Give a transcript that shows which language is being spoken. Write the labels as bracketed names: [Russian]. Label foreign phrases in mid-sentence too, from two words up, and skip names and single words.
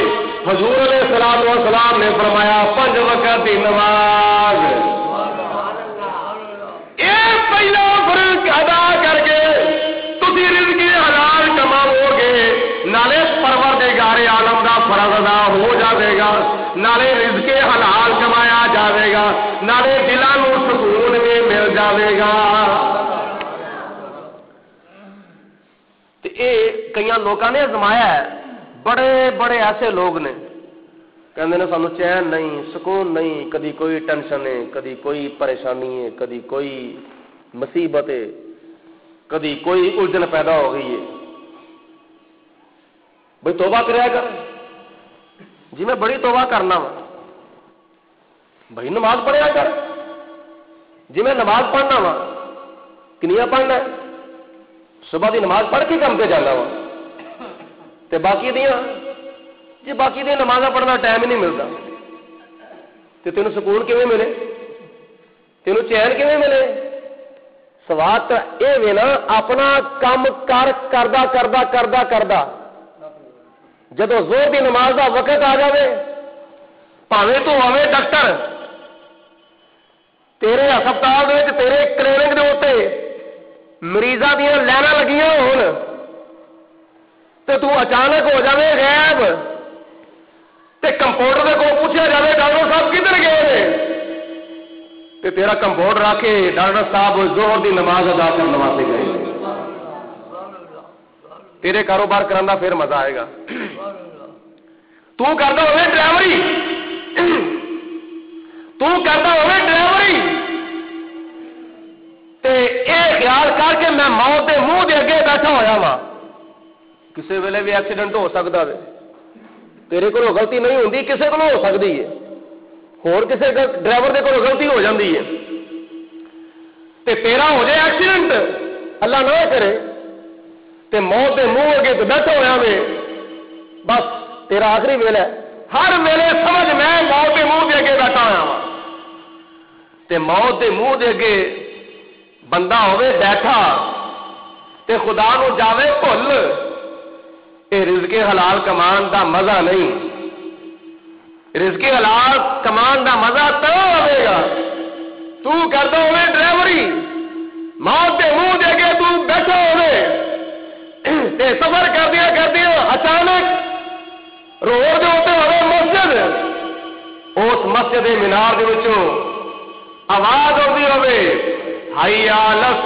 [Urdu] حضور [Arabic] علیہ الصلوۃ والسلام [Urdu] نے فرمایا 5 وقت کی نماز۔ [Punjabi] یہ پہلا فرض ادا کر کے تسی رزق حلال کماؤ گے، نالے پروردگار عالم دا فرض ادا ہو جائے گا، نالے رزق حلال کمایا جائے گا، نالے دلاں نوں سکون بھی مل جائے گا۔ کئی لوگوں نے آزمایا ہے، بڑے بڑے ایسے لوگ نے کہندے نے سانو چین نہیں، سکون نہیں، کدی کوئی ٹینشن ہے، کدی کوئی پریشانی ہے، کدی کوئی مصیبت ہے، کدی کوئی الجھن پیدا ہو گئی ہے۔ بھئی توبہ کریا کر، جی میں بڑی توبہ کرنا وا۔ بھائی نماز پڑھیا کر، جی میں نماز پڑھنا وا۔ کنیا پڑھنا ہے؟ صبح دی نماز پڑھ کے کم پہ جانا وا، تے باقی دیاں جی باقی دیا نماز پڑھنا ٹائم ہی نہیں ملتا، تے تینوں سکون کیویں ملے؟ تینوں چین کیویں ملے؟ سوال تو یہ وے نا اپنا کام کردا جدو زور دی نماز دا وقت آ جائے، پاویں تو ہوے ڈاکٹر، تیرے ہسپتال تیرے کلینک دے اوتے مریضاں دیا لائناں لگیاں ہون، تے تو اچانک ہو جائے غائب، تے کمپاؤنڈر دے کول پوچھا جائے ڈاکٹر صاحب کدھر گئے نے، تے تیرا کمپاؤنڈر آ کے ڈاکٹر صاحب زہر دی نماز ادا کرنے واسطے گئے، تیرے کاروبار کرنا پھر مزہ آئے گا۔ تو کرتا ہوئے ڈرائیوری تے اے خیال کر کے میں موت دے منہ دے اگے بیٹھا ہویا وا، [Urdu] کسی ویلے بھی ایکسیڈنٹ ہو سکتا ہے، تیرے کو غلطی نہیں ہوتی، کسی کو ہو سکتی [Punjabi] ہے، ہور کسی ڈرائیور دے کو غلطی ہو جاتی ہے، تے تیرا ہو جائے ایکسیڈنٹ، اللہ نہ کرے، تے موت دے منہ اگے تو بیٹھا ہویا وے، بس تیرا آخری ویلا ہے، ہر ویلے سمجھ میں موت دے منہ دے اگے بیٹھا ہوا وا، تے موت دے منہ دے اگے بندہ ہوئے بیٹھا تے خدا نو جاوے بھل، اے رزق حلال کمان دا مزہ نہیں، رزق حلال کمان دا مزہ تو ہوئے گا تو کرتا ہوئے ڈرائیوری، موت دے منہ دے کے تو بیٹھا ہوئے تے سفر کردیا اچانک روڈ دے اوتے ہوئے مسجد، اس مسجد دے مینار دے وچوں آواز آتی ہوئے [Arabic] حی علی